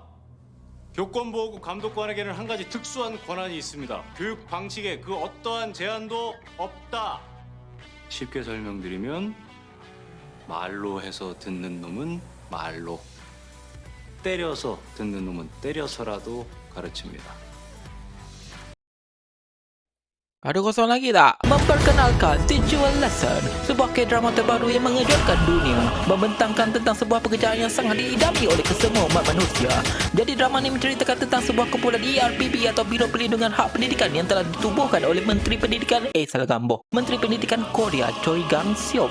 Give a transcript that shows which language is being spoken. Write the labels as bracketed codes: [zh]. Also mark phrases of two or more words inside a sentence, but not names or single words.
[ko] 교권보호국 감독관에게는 한 가지 특수한 권한이 있습니다. 교육 방식에 그 어떠한 제한도 없다. 쉽게 설명드리면 말로 해서 듣는 놈은 말로, 때려서 듣는 놈은 때려서라도 가르칩니다. [ms] Ada kosong lagi tak? Memperkenalkan Teacher Lesson, sebuah K-drama terbaru yang mengejutkan dunia, membentangkan tentang sebuah pekerjaan yang sangat diidami oleh kesemua umat manusia. Jadi drama ini menceritakan tentang sebuah kumpulan ERPP atau Biro Perlindungan Hak Pendidikan yang telah ditubuhkan oleh Menteri Pendidikan Menteri Pendidikan Korea Choi Gang-seok.